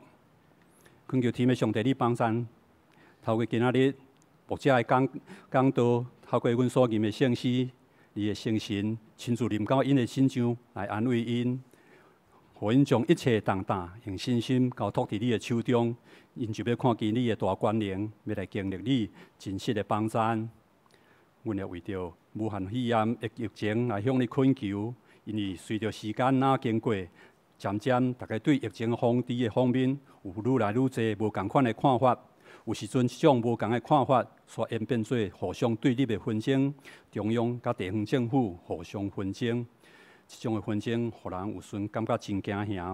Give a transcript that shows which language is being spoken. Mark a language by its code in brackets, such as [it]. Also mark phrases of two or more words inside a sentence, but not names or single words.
[nan] 恳求天父上帝你帮助，透过今仔日牧者的讲道，透过阮所吟的圣诗。伊的圣神亲自临到因的心上，来安慰因，互因将一切重担用信心交托伫你的手中，因就要看见你的大权能，要来经历你真实的帮助。阮也为着武汉肺炎的疫情来向你恳求，因为随着时间经过，渐渐大家对疫情防治的方面有愈来愈侪无同款的看法， 有时阵，即种无同的看法，却演变做互相对立的纷争，中央甲地方政府互相纷争，即种的纷争，互人有时感觉真惊吓。